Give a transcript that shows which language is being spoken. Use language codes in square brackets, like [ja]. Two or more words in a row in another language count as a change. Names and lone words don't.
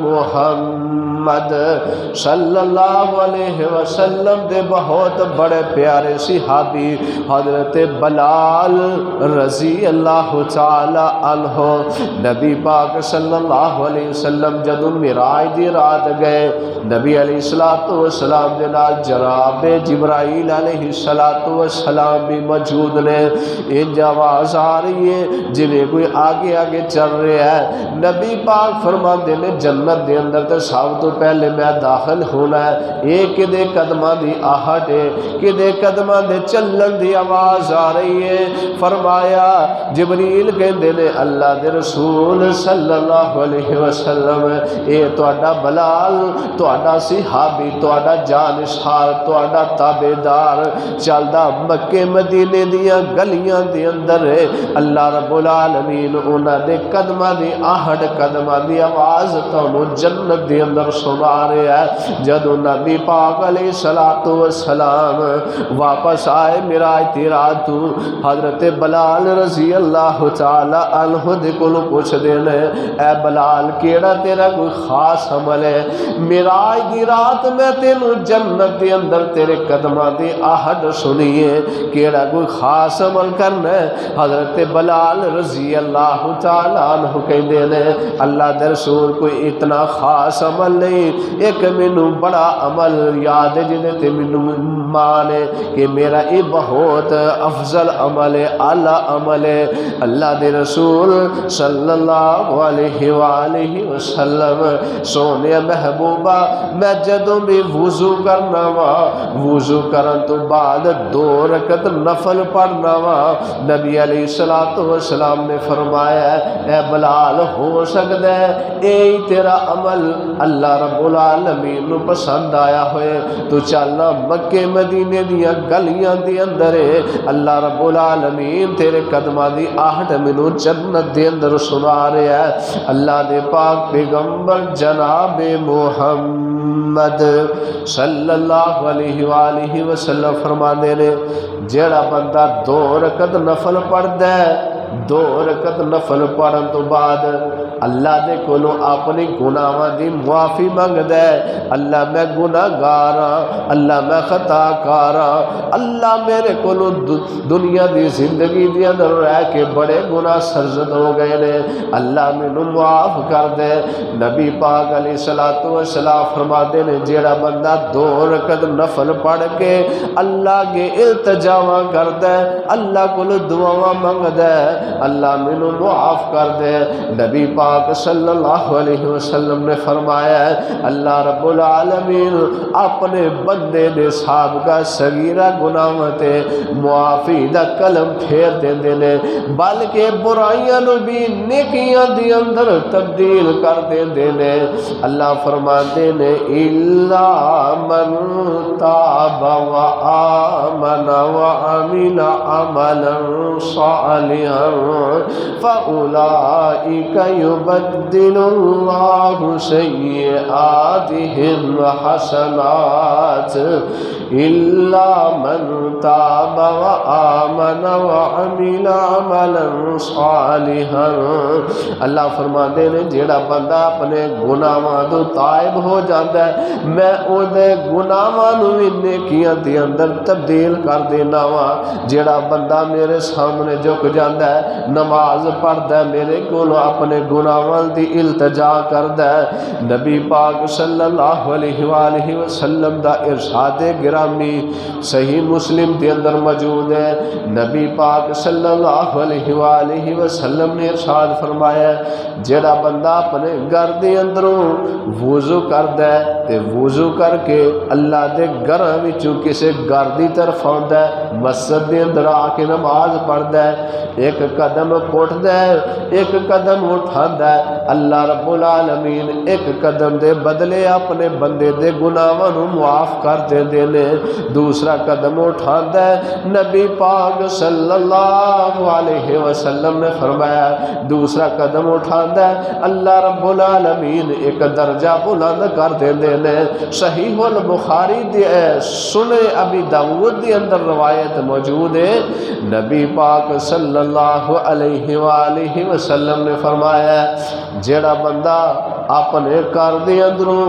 [pa] محمد [ar] صلی اللہ علیہ وسلم [pa] دے بہت بڑے پیارے صحابی حضرت بلال [ar] رضی اللہ تعالی عنہ [pa] نبی پاک [ar] صلی اللہ علیہ وسلم [pa] جدوں معراج دی رات گئے، نبی [ar] علیہ السلام [pa] دے نال جناب جبرائیل [ar] علیہ السلام [pa] بھی موجود نے۔ انج آواز آ رہی ہے جویں کوئی آگے آگے چل رہا ہے، نبی پاک فرماندے نے جنت دے اندر تے سب تو پہلے میں داخل ہونا ہے، اے کدے قدماں دی آہٹ ہے، کدے قدماں دے چلن دی آواز آ رہی ہے۔ فرمایا جبریل کہندے نے اللہ دے رسول [ar] صلی اللہ علیہ وسلم [pa] اے تہاڈا بلال، تہاڈا صحابی، تہاڈا جانشار، تہاڈا تابعدار چلدا مکے مدینے دیاں گلیاں دے اندر ہے، [ar] اللہ رب العالمین [pa] انہاں دے قدماں دی آہٹ، قدماں دی آواز تانوں جنت دے اندر سنا رہا ہے۔ جدوں نبی پاک [ar] علیہ السلام [pa] واپس آئے معراج دی رات تو حضرت بلال [ar] رضی اللہ تعالی عنہ [pa] دے کولوں پوچھ دینے اے بلال کیڑا تیرا کوئی خاص عمل ہے؟ معراج دی رات میں تینوں جنت دے اندر تیرے قدماں دی آہٹ سنی ہے، کیڑا کوئی خاص عمل کرنا ہے؟ حضرت بلال [ar] رضی اللہ تعالی عنہ [pa] کہندے نے اللہ دے رسول کوئی اتنا خاص عمل نہیں، ایک مینوں بڑا عمل یاد ہے جنہیں تے مینوں مانے کہ میرا یہ بہت افضل عمل ہے، اعلیٰ عمل ہے۔ اللہ دے رسول [ar] صلی اللہ علیہ وآلہ وسلم [pa] سونے محبوبہ میں جدوں بھی وضو کرنا وا، وضو کرن تو بعد 2 رکعت نفل پڑھنا وا، نبی [ar] علیہ السلام [pa] نے فرمایا اے بلال ہو سکتا ہے اے تیرا عمل [ar] اللہ رب العالمین [pa] نو پسند آیا ہوئے، تو چلنا مکے مدینے دیاں گلیاں دی اندر ہے، [ar] اللہ رب العالمین [pa] تیرے قدماں دی آہٹ مینوں جنت دے اندر سنا رہا ہے۔ اللہ دے پاک پیغمبر جناب محمد [ar] صلی اللہ علیہ وآلہ وسلم [pa] فرماندے نے جیڑا بندہ 2 رکعت نفل پڑھدا ہے، 2 رکعت نفل پڑھن تو بعد اللہ دے کولوں اپنی گناہاں دی معافی منگدا ہے، اللہ میں گناہگار ہاں، اللہ میں خطا کار ہاں، اللہ میرے کولوں دنیا دی زندگی دے اندر رہ کے بڑے گناہ سرزد ہو گئے نے، اللہ مینوں معاف کر دے۔ نبی پاک [ar] علیہ الصلوۃ والسلام [pa] فرماتے نے جیڑا بندہ 2 رکعت نفل پڑھ کے اللہ کے التجاواں کردا ہے، اللہ کول دعاواں منگدا ہے، اللہ مینوں معاف کر دے۔ نبی پاک [ar] صلی اللہ علیہ وسلم [pa] نے فرمایا ہے [ar] اللہ رب العالمین [pa] اپنے بندے دے سابقہ صغیرہ گناہاں تے معافی دا قلم پھیر دیندے نے، بلکہ برائیاں نو بھی نیکیاں دی اندر تبدیل کر دیندے نے۔ اللہ فرماتے نے [ar] الا من تاب وآمن وعمل عملا صالحا فأولئک یبدل اللہ سیئاتہم حسنات الا من تاب وآمن وعمل عملا صالحا۔ [pa] اللہ فرماتے نے جیڑا بندہ اپنے گناہاں تو تائب ہو جاتا ہے میں او دے گناہاں نو بھی نیکیاں دے اندر تبدیل کر دینا وا۔ جیڑا بندہ میرے سامنے جھک جاندا ہے نماز پڑھدا ہے میرے کولوں اپنے گناہاں دی التجا کردا ہے، نبی پاک [ar] صلی اللہ علیہ وآلہ وسلم [pa] دا ارشاد گرامی صحیح مسلم دے اندر موجود ہے۔ نبی پاک [ar] صلی اللہ علیہ وآلہ وسلم [pa] نے ارشاد فرمایا جیڑا بندہ اپنے گھر دے اندروں وضو کردا ہے تے وضو کر کے اللہ دے گھراں وچوں کسے گھر دی طرف آندا ہے، مسجد دے اندر آ کے نماز پڑھدا ہے، ایک قدم پٹھدا ہے ایک قدم اٹھاندا ہے، [ar] اللہ رب العالمین [pa] ایک قدم دے بدلے اپنے بندے دے گناہاں نو معاف کر دیندے نے۔ دوسرا قدم اٹھاندا ہے، نبی پاک [ar] صلی اللہ علیہ وسلم [pa] نے فرمایا دوسرا قدم اٹھاندا ہے [ar] اللہ رب العالمین [pa] ایک درجہ بلند کر دیندے نے۔ صحیح البخاری دی سنن ابی داؤد دی اندر روایت موجود ہے، نبی پاک [ar] صلی اللہ علیہ وآلہ وسلم [pa] نے فرمایا جیڑا بندہ اپنے گھر دے اندروں